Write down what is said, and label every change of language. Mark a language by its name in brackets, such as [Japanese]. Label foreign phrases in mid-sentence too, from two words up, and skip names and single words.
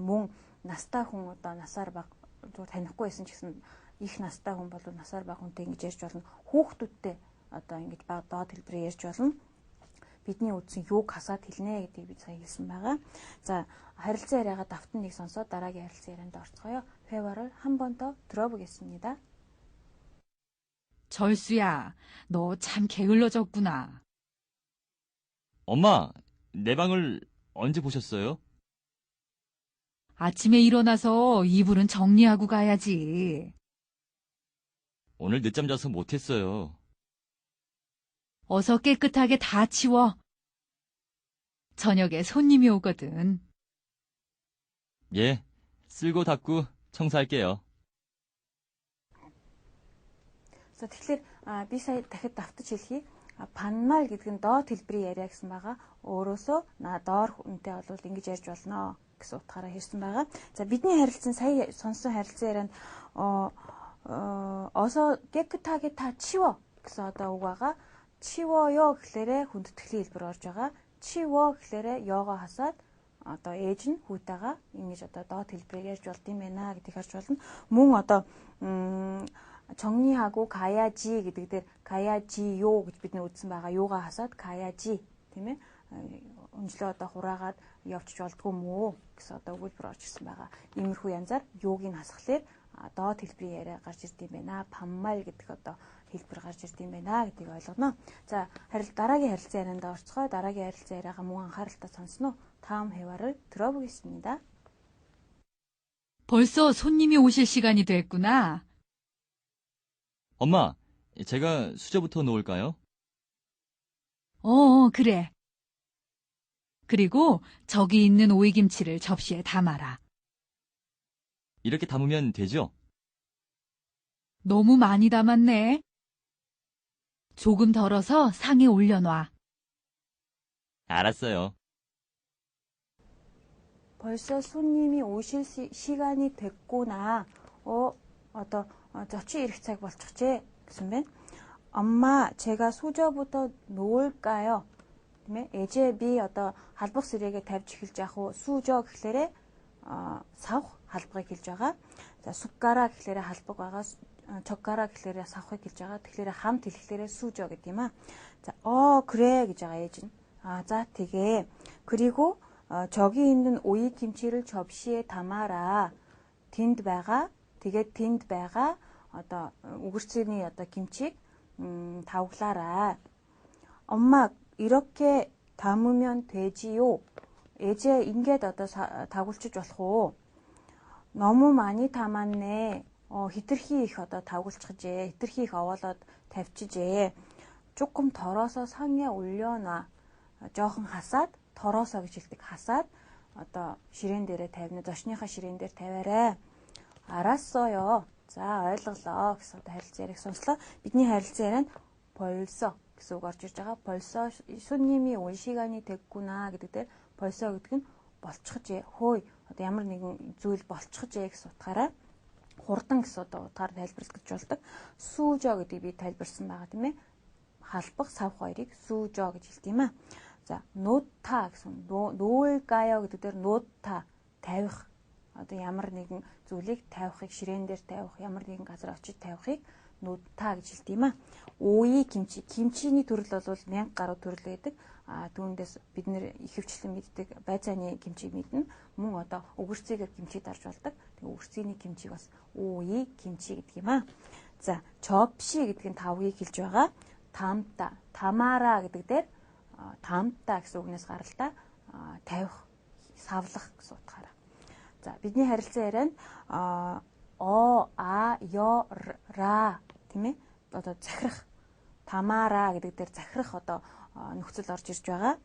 [Mongolian] Мөн настай хүн одоо насаар бага зүгээр танихгүй байсан ч гэсэн их настай хүн бол насаар бага хүнтэй ингэж ярьж болно. Хүүхдүүдтэй одоо ингэж доод хэлбэрээр ярьж болно. Бидний үдсэн юуг хасаад хэлнэ гэдгийг би сая хэлсэн байгаа. За харилцан яриагаа давтан нэг сонсоод дараагийн харилцан ярианд орцгоё. [Korean] 회화를 한 번 더 들어보겠습니다. 절수야, 너 참 게을러졌구나. 엄마, 내 방을 언제 보셨어요? 아침에 일어나서 이불은 정리하고 가야지. 오늘 늦잠 자서 못했어요. 어서 깨끗하게 다 치워. 저녁에 손님이 오거든. 예, 쓸고 닦고 청소할게요. [Mongolian] Тэгэхээр би сая дахид давтаж хэлхий. Панмал гэдэг нь доод хэлбэрийн яриа гэсэн байгаа. Өөрөөсөө доор хүнтэй бол ингэж ярьж болно гэсэн утгаараа хэлсэн байгаа. За бидний харилцан сая сонссон харилцан ярианд [Korean] 어서 깨끗하게 다 치워 [Mongolian] гэсэн одоо үг байгаа. 치워요 гэхлээрээ хүндэтгэлийн хэлбэр орж байгаа. 치워 гэхлээрээ ёгоо хасаад одоо ээж нь хүүтэйгээ ингэж одоо доод хэлбэрээр ярьж болд юм байна гэдгийг харж болно. Мөн одоо [Korean] 정리하고 가야지 [Mongolian] гэдэг дээр 가야지요 гэж бидний үздсэн байгаа. Юугаа хасаад 가야지 тийм ээ. Өнжлөө одоо хураагаад явчих болдгоо мүү гэсэн одоо өгүүлбэр орж ирсэн байгаа. Иймэрхүү янзаар юуг нь хасхлаар доод хэлбэрийн яриа гарч ирд юм байна. Паммал гэдэг одоо хэлбэр гарч ирд юм байна гэдгийг ойлгоно. За дараагийн харилцан ярианд орцгоо. Дараагийн харилцан яриагаа мөн анхааралтай сонсноо. [Korean] 다음 회화를 들어보겠습니다. 벌써 손님이 오실 시간이 됐구나. 엄마, 제가 수저부터 놓을까요? 그래. 그리고 저기 있는 오이김치를 접시에 담아라. 이렇게 담으면 되죠? 너무 많이 담았네. 조금 덜어서 상에 올려놔. 알았어요. 벌써 손님이 오실 시간이 됐구나. 젖이 이렇게 [Mongolian] цаг болчихжээ гэсэн байна. [Korean] 엄마, 제가 수저부터 놓을까요? [Mongolian] ээжээ би одоо халбах сэрээгээ тавьж эхэлж яах вэ? 수저 гэхлээрээ савх халбагыг хэлж байгаа. За 숟가락 гэхлээрээ халбаг байгаа. 젓가락 гэхлээрээ савхыг хэлж байгаа. Тэгэхээр хамт хэлэхлээрээ 수저 гэдэг юм аа. За 그래 гэж байгаа ээж нь. За тэгээ. [Korean] 그리고 저기 있는 오이 김치를 접시에 담아라. [Mongolian] тэнд байгаа. Тэгээд тэнд байгаа одоо үгэрцний одоо 김치ийг тавглаарай. [Korean] 엄마 이렇게 담으면 되지요. [Mongolian] ээжээ ингээд одоо тавгуулчих болох уу? [Korean] 너무 많이 담았네. [Mongolian] хитрхи их одоо тавгуулчихжээ. хитрхи их овоолоод тавьчихжээ. [Korean] 조금 덜어서 상에 올려놔. [Mongolian] жоохон хасаад торосоо гэж хэлдэг. хасаад одоо ширээн дээрээ тавина. зочныхаа ширээн дээр тавиарай. [Korean] 알았어요. [Mongolian] За ойлголоо гэсэн одоо харилцан яриаг сонслоо. Бидний харилцан ярианд 벌써 гэсэн үг орж ирж байгаа. [Korean] 벌써 손님이 올 시간이 됐구나 [Mongolian] гэдэг дээр 벌써 гэдэг нь болчихжээ. Хөөе. Одоо ямар нэгэн зүйл болчихжээ гэсэн утгаараа хурдан гэсэн одоо утгаар тайлбарлаж болдог. 수저 гэдгийг би тайлбарсан байгаа тийм ээ. халбах савх хоёрыг 수저 гэж хэлдэг юм аа. За 놓다 гэсэн 놓을까요 гэдэг дээр 놓다 тавих. Одоо ямар нэгэн зүйлийг тавихыг ширээн дээр тавих, ямар нэгэн газар очиж тавихыг 놓다 гэж хэлдэг юм аа. [Korean] 오이 김치, [Mongolian] 김치ний төрөл бол 1000 гаруй төрөл байдаг. Түүнээс бид нэр ихэвчлэн мэддэг байцааны 김치ийг мэднэ. Мөн одоо үгэрцгийг 김치 дарж болдог. Тэгээ үгэрцгийн 김치г бас [Korean] 오이 김치 [Mongolian] гэдэг юм аа. За 접시 гэдэг нь тавгийг хэлж байгаа. [Korean] 담다, 담아라 [Mongolian] гэдэг дээр 담다 гэсэн үгнээс гаралтай тавих, савлах гэсэн утгаараа. За бидний харилцан ярианд ра тийм ээ одоо захирах тамара гэдэг дээр захирах одоо нөхцөл орж ирж байгаа.